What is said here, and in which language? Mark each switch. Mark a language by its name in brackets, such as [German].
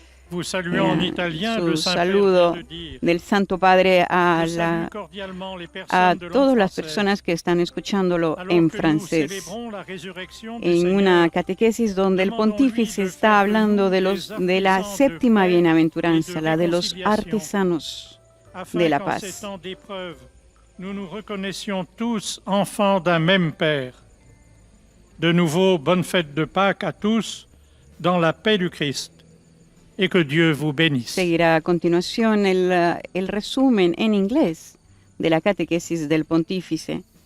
[Spanish] Su saludo del Santo Padre a todas las personas que están escuchándolo en francés. En una catequesis donde el pontífice está hablando de la séptima bienaventuranza, la de los artesanos de la paz. [French] Nous nous reconnaissions tous enfants d'un même Père. De nouveau, bonne fête de Pâques à tous, dans la paix du Christ, et que Dieu vous bénisse. [Spanish] Seguirá a continuación el resumen en inglés de la catequesis del pontífice.